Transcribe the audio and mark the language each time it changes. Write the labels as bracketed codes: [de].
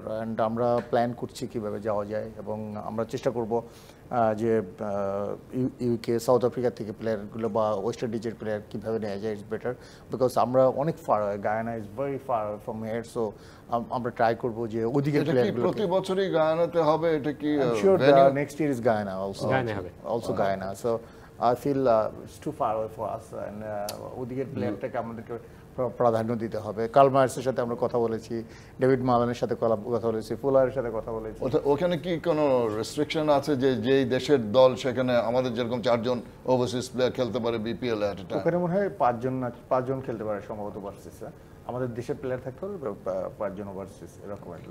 [bn] And আমরা plan করছি কীভাবে যাওয়া যায়, এবং আমরা চেষ্টা করব যে ইউকে সাউথ আফ্রিকা থেকে প্লেয়ারগুলো বা ওয়েস্ট ইন্ডিজের প্লেয়ার কীভাবে নেওয়া যায়, [en] it's better, [bn] বিকজ আমরা অনেক fur, [en] Guyana is very far from here. [bn] So আমরা ট্রাই করবো যে ওদিকের প্লেয়ারগুলো প্রতি বছরই গায়ানাতে হবে, এটা কি [en] Sure next year is Guyana also Guyana. So I feel it's too far away for us, and [bn] ওদিকের প্লেয়ারটাকে আমাদেরকে প্রাধান্য দিতে হবে। কার্ল মায়ার্সের সাথে আমরা কথা বলেছি, ডেভিড মালানের সাথে কথা বলেছি, ফুলারের সাথে কথা বলেছি। ওখানে কি কোনো রেস্ট্রিকশন আছে যে যেই দেশের দল সেখানে আমাদের যেরকম 4 জন ওভারসিজ প্লেয়ার খেলতে পারে বিপিএল এ? ওখানে মনে হয় 5 জন খেলতে পারে সম্ভবত ওভারসিজ। আমাদের দেশের প্লেয়ার থাকতে হবে 5 জন ওভারসিজ এরকম।